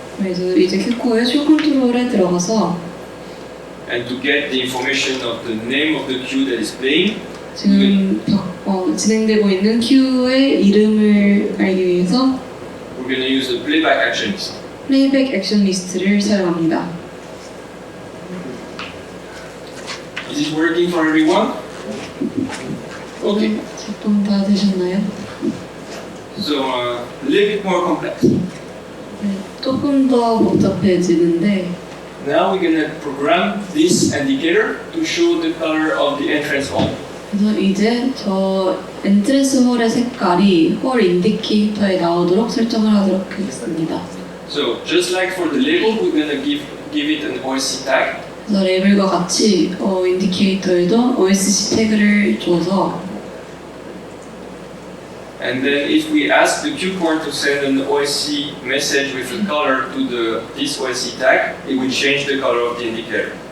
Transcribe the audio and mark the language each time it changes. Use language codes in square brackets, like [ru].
[ko] 그래서 이제 큐코어의 쇼 컨트롤에 들어가서 [en] And to get the information of the name of the cue that is playing, [ko] 지금 진행되고 있는 큐의 이름을 알기 위해서 [en] we're going to use the playback action list. [ko] 플레이백 액션 리스트를 사용합니다. [en] Is it working for everyone? Okay. [ko] 작동 다 되셨나요? [en] So a little bit more complex. [ko] 네, 조금 더 복잡해지는데 [en] Now we're going to program this indicator to show the color of the entrance hall. [ko] 그래서 이제 저 엔트랜스 홀의 색깔이 홀 인디케이터에 나오도록 설정을 하도록 하겠습니다. [en] So just like for the label, we're going to give it an OSC tag. [ko] 그래서 레벨과 같이 인디케이터에도 OSC 태그를 줘서 [en] And then if we ask the Q port to send an OSC message with a color to this OSC tag, it will change the color of the indicator.